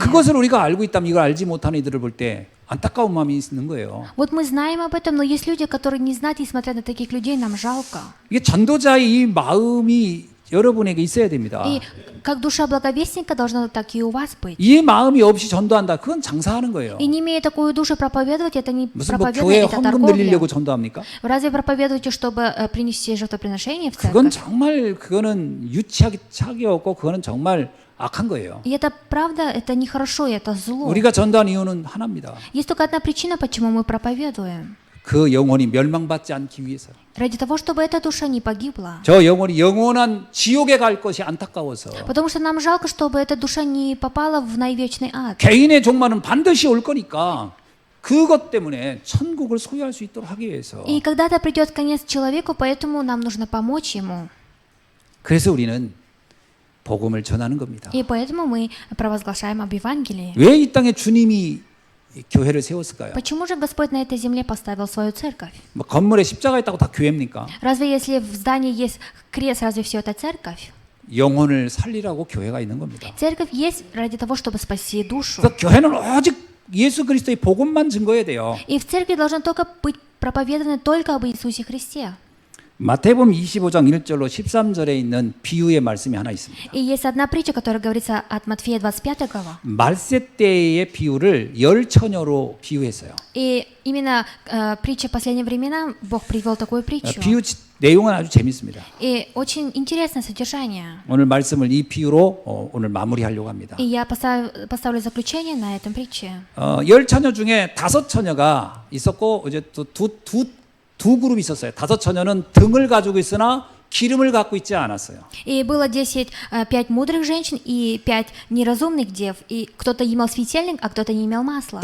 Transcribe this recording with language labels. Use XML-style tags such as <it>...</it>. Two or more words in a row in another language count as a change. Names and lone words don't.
<ko>그것을 우리가 알고 있다면 이걸 알지 못하는 이들을 볼 때 안타까운 마음이 있는 거예요.</ko> <ru>Вот мы знаем об этом, но есть люди, которые не знают, и смотря на таких людей, нам жалко.</ru> <ko>이게 전도자의 이 마음이 여러분에게 있어야 됩니다.</ko> <ru>И как душа благовестника должна так и у вас быть.</ru> <ko>이 마음이 없이 전도한다. 그건 장사하는 거예요.</ko> <ru>И не имея такую душу проповедовать, это не</ru> <ko>무슨 뭐</ko> <ru>проповедование,</ru> <ko>교회</ko> <ru>это</ru> <ko>헌금</ko> <ru>торговля.</ru> <ko>늘리려고 전도합니까?</ko> <ru>Разве проповедуете, чтобы принести жертвоприношение в</ru> <ko>그건</ko> <ru>церковь?</ru> <ko>정말 그거는 유치하기 없고 그거는 정말 악한 거예요.</ko> <ru>И это правда, это нехорошо, и это зло.</ru> <ko>우리가 전도한 이유는 하나입니다.</ko> <ru>Есть только одна причина, почему мы проповедуем.</ru> <ko>그 영혼이 멸망받지 않기 위해서.</ko> <ru>Ради того, чтобы эта душа не погибла.</ru> <ko>저 영혼이 영원한 지옥에 갈 것이 안타까워서.</ko> <ru>Потому что нам жалко, чтобы эта душа не попала в наивечный ад.</ru> <ko>개인의 종말은 반드시 올 거니까 그것 때문에 천국을 소유할 수 있도록 하기 위해서.</ko> <ru>И когда-то придет конец человеку, поэтому нам нужно помочь ему.</ru> <ko>그래서 우리는 복음을 전하는 겁니다.</ko> <ru>И поэтому мы провозглашаем об Евангелии.</ru> <ko>왜 이 땅에 주님이 교회를 세웠을까요?</ko> <ru>Почему же Господь на этой земле поставил свою церковь?</ru> <ko>뭐 건물에 십자가 있다고 다 교회입니까?</ko> <ru>Разве если в здании есть крест, разве все это церковь?</ru> <ko>영혼을 살리라고 교회가 있는 겁니다.</ko> <ru>Церковь есть ради того, чтобы спасти душу.</ru> <ko>그래서 교회는 오직 예수 그리스도의 복음만 증거해야 돼요.</ko> <ru>И в церкви должно только быть проповедано только об Иисусе Христе.</ru> <ko>마태복음 25장 1절로 13절에 있는 비유의 말씀이 하나 있습니다.</ko> <ru>И есть одна притча, которая говорится от Матфея 25 глава.</ru> <ko>말세 때의 비유를 열 처녀로 비유했어요.</ko> <ru>И именно притча последние времена Бог привел такую притчу.</ru> <ko>비유 내용은 아주 재밌습니다.</ko> <ru>И очень интересное содержание.</ru> <ko>오늘 말씀을 이 비유로 오늘 마무리하려고 합니다.</ko> <ru>И я поставлю заключение на этом притче.</ru> <ko>열 처녀 중에 다섯 처녀가 있었고 이제 두 그룹이 있었어요. 다섯 처녀는 등을 가지고 있으나 기름을 갖고 있지 않았어요.</ko> <ru>И было 5 мудрых женщин и 5 неразумных дев. И кто-то имел светильник, а кто-то не имел масла.</ru>